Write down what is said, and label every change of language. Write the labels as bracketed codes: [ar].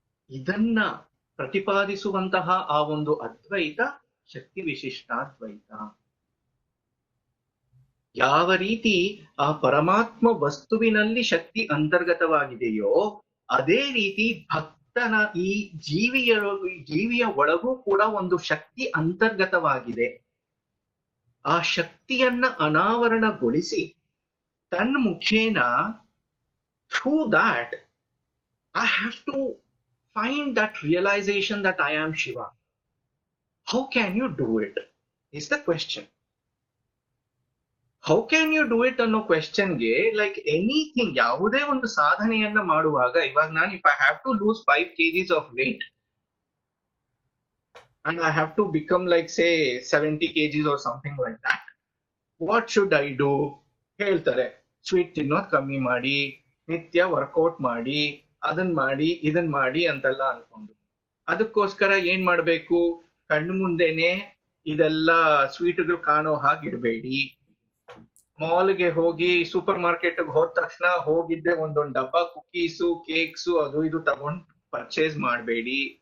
[kn] ಇದನ್ನ ಪ್ರತಿಪಾದಿಸುವಂತಹ ಆ ಒಂದು ಅದ್ವೈತ ಶಕ್ತಿ ವಿಶಿಷ್ಟಾದ್ವೈತ. ಯಾವ ರೀತಿ ಆ ಪರಮಾತ್ಮ ವಸ್ತುವಿನಲ್ಲಿ ಶಕ್ತಿ ಅಂತರ್ಗತವಾಗಿದೆಯೋ ಅದೇ ರೀತಿ ಭಕ್ತನ ಈ ಜೀವಿಯ ಒಳಗೂ ಕೂಡ ಒಂದು ಶಕ್ತಿ ಅಂತರ್ಗತವಾಗಿದೆ. ಆ ಶಕ್ತಿಯನ್ನ ಅನಾವರಣಗೊಳಿಸಿ ತನ್ಮುಖೇನ, [en] Through that I have to find that realization that I am Shiva. How can you do it? Is the question. How can you do it [kn] ಅನ್ನೋ ಕ್ವೆಶ್ಚನ್ಗೆ [en] like anything, [kn] ಯಾವುದೇ ಒಂದು ಸಾಧನೆಯನ್ನ ಮಾಡುವಾಗ, ಇವಾಗ ನಾನು [en] If I have to lose 5 kgs of weight and I have to become like say 70 kgs or something like that, what should I do? [kn] ಹೇಳ್ತಾರೆ, sweet ತಿನ್ನೋದು ಕಮ್ಮಿ ಮಾಡಿ, ನಿತ್ಯ ವರ್ಕೌಟ್ ಮಾಡಿ, ಅದನ್ ಮಾಡಿ ಇದನ್ ಮಾಡಿ ಅಂತೆಲ್ಲ ಅನ್ಕೊಂಡು, ಅದಕ್ಕೋಸ್ಕರ ಏನ್ ಮಾಡ್ಬೇಕು? ಕಣ್ಣು ಮುಂದೆನೆ ಇದೆಲ್ಲ ಸ್ವೀಟ್ಗಳು ಕಾಣೋ ಹಾಗೆ ಇಡಬೇಡಿ. ಮಾಲ್ಗೆ ಹೋಗಿ, ಸೂಪರ್ ಮಾರ್ಕೆಟ್ ಹೋದ ತಕ್ಷಣ ಹೋಗಿದ್ದೆ ಒಂದೊಂದು ಡಬ್ಬ ಕುಕೀಸು, ಕೇಕ್ಸು, ಅದು ಇದು ತಗೊಂಡ್ ಪರ್ಚೇಸ್ ಮಾಡಬೇಡಿ.